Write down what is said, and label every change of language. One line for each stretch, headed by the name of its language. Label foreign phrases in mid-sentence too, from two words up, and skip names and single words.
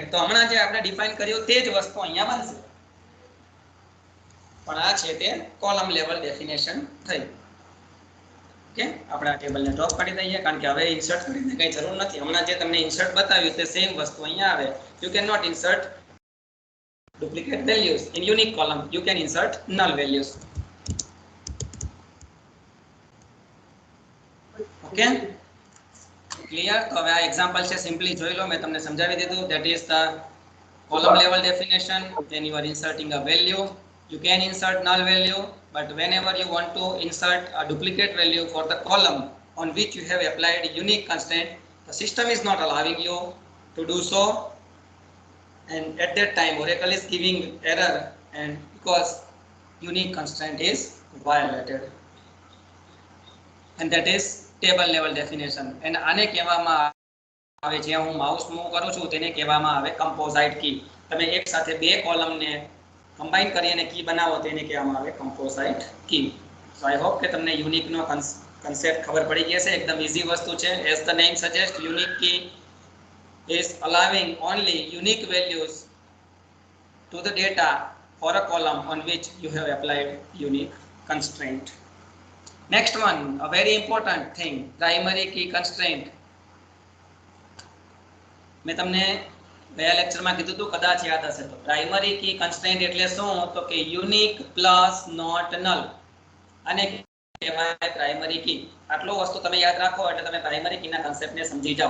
Gujarati: તો હમણાં જે આપણે ડિફાઇન કર્યું તે જ વસ્તુ અહીંયા બનશે, પણ આ છે તે
English: column level definition
Gujarati: થઈ. ઓકે, આપણે આ ટેબલને ડ્રોપ કરી દઈએ કારણ કે હવે ઇન્સર્ટ કરીને કઈ જરૂર નથી. હમણાં જે તમને ઇન્સર્ટ બતાવ્યું તે સેમ વસ્તુ અહીંયા આવે.
English: you can not insert duplicate values in unique column. You can insert null values. Okay, clear?
Gujarati: તો હવે આ એક્ઝામ્પલ છે, સિમ્પલી જોઈ લો, મેં તમને સમજાવી દીધું.
English: That is the column level definition. When you are inserting a value, you can insert null value, but whenever you want to insert a duplicate value for the column on which you have applied unique constraint, the system is not allowing you to do so, and at that time Oracle is giving error, and because unique constraint is violated, and that is table level definition.
Gujarati: and આને કહેવામાં આવે, જ્યાં હું
English: mouse move
Gujarati: કરું છું તેને કહેવામાં આવે
English: composite key.
Gujarati: તમે એક સાથે બે કોલમને કમ્બાઈન કરી અને કી બનાવો તેને કહેવામાં આવે
English: composite key. so I hope
Gujarati: કે તમને યુનિક નો કન્સેપ્ટ ખબર પડી ગઈ હશે. એકદમ ઈઝી વસ્તુ છે.
English: as the name suggest, unique key is allowing only unique values to the data for a column on which you have applied unique constraint. Next one, a very important thing, primary key constraint.
Gujarati: મેં તમને ગયા લેક્ચરમાં કીધું હતું, કદાચ યાદ હશે તો.
English: primary key constraint
Gujarati: એટલે શું? તો કે
English: unique plus not null.
Gujarati: અને કહેવાય
English: primary key.
Gujarati: આટલો વસ્તુ તમે યાદ રાખો એટલે તમે
English: primary key
Gujarati: કન્સેપ્ટને સમજી જાઓ.